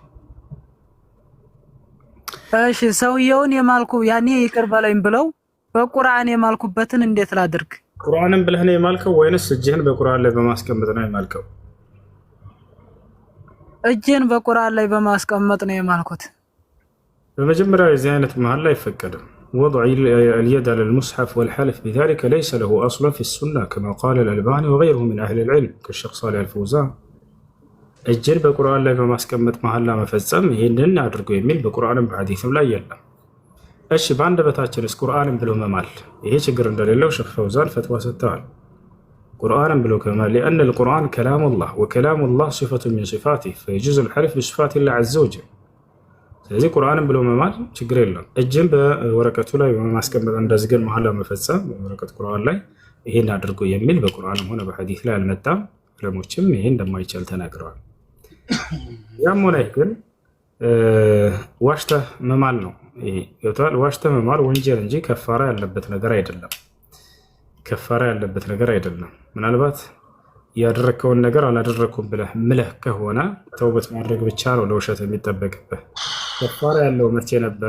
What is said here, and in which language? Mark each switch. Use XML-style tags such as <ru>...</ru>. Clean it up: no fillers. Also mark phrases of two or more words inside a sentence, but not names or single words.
<am>እሺ። ሰውየውን የማልኩ ያኔ ይቅር በለኝ ብለው በቁርአን የማልኩበትን እንዴት ላድርግ? ቁርአንን ብለህ ነው የማልከው ወይንስ እጅህን በቁርአን ላይ በማስቀመጥ ነው የማልከው? እጅን በቁርአን ላይ በማስቀመጥ ነው የማልኩት። በመጀመሪያ የዚህ አይነት መሐላ አይፈቀድም።</am> <ar>وضع اليد على المصحف والحلف بذلك ليس له أصل في السنة كما قال الألباني وغيره من أهل العلم كالشيخ صالح الفوزان.</ar> <am>እጅን በቁርአን ላይ በማስቀመጥ መሐላ መፈጸም ይህንን አድርጎ የሚል በቁርአንም በሐዲስም ላይ የለም። እሺ በአንደበታችንስ ቁርአንን ብሎ መማል ይሄ ችግር እንደሌለው ሼክ ፈውዛን ፈትዋ ሰጥተዋል። ቁርአንን ብሎ ከማል</am> <ar>لأن القرآن كلام الله وكلام الله صفة من صفاته فيجوز الحلف بصفات الله عز وجل.</ar> <am>ስለዚህ ቁርአንን ብሎ መማል ችግር የለም። እጅን በወረቀቱ ላይ በማስቀመጥ እንደዚህ ግን መሐላ መፈጸም በወረቀት ቁርአን ላይ ይሄን አድርጎ የሚል በቁርአንም ሆነ በሐዲስ ላይ አልመጣም። ዑለሞችም ይሄ እንደማይቻል ተናግረዋል። ያም ሆነ ግን ዋሽተህ መማል ነው ይሄ ይወጣል። ዋሽተህ መማል ወንጀል እንጂ ከፋራ ያለበት ነገር አይደለም። ከፋራ ያለበት ነገር አይደለም። ምናልባት ያደረከውን ነገር አላደረኩም ብለህ ምለህ ከሆነ ተውበት ማድረግ ብቻ ነው ለውሸት የሚጠበቅብህ። ከፋራ ያለው መቼ ነበረ?</am>